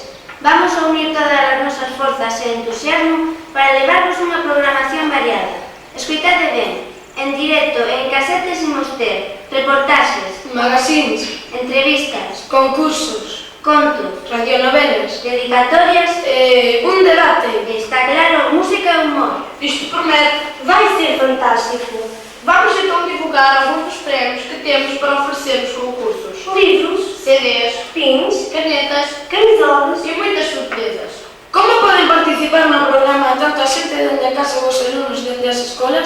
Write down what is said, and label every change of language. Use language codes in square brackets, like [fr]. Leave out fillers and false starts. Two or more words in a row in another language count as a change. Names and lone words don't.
[gl] Vamos a unir todas as nosas forzas e entusiasmo para levarvos unha programación variada. Escoitade ben, en directo e en casetes imos ter reportaxes, magazines, entrevistas, concursos, contos, radionovelas, dedicatorias e un debate. E está claro, música e humor. Isto promete. Vai ser fantástico. [pt] Vamos então divulgar alguns dos prémios que temos para oferecer nos concursos. Livros, CDs, pins, canetas camisolas e muitas surpresas. [gl] Como poden participar no programa tanto a xente dende a casa vos alunos dende as escolas?